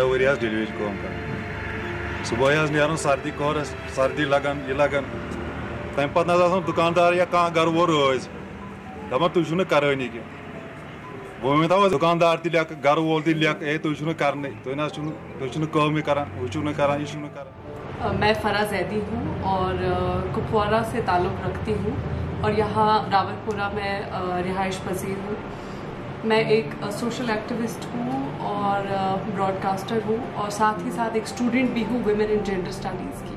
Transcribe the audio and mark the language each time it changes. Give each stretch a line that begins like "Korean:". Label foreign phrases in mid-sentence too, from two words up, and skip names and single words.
Kashmiri: ؤری ڈیلی ویج کٲم کران صُبحٲے نیران سردی کورس سردی لگان یہ لگان تمہِ پتہٕ آسان دُکاندار یا کانٛہہ گرٕ وول رٲزۍ دپان تُہۍ چھِو نہٕ کرٲنی کینٛہہ بہٕ ؤنۍ دُکاندار تہِ لیکھٕ گرٕ وول تہِ لیکھٕ ہے تُہۍ چھِو نہٕ کرنٕے تُہۍ چھِو نہٕ کٲمٕے کران ہُہ چھِو نہٕ کران یہِ چھِو نہٕ کران.
Urdu: میں فرا زیدی ہوں اور کپوارہ سے تعلق رکھتی ہوں اور یہاں راولپورہ میں رہائش پذیر ہوں. میں ایک
English: social activist
Urdu: ہوں اور براڈ کاسٹر ہوں اور ساتھ ہی ساتھ ایک اسٹوڈنٹ بھی ہوں
English: women in gender studies
Urdu: کی.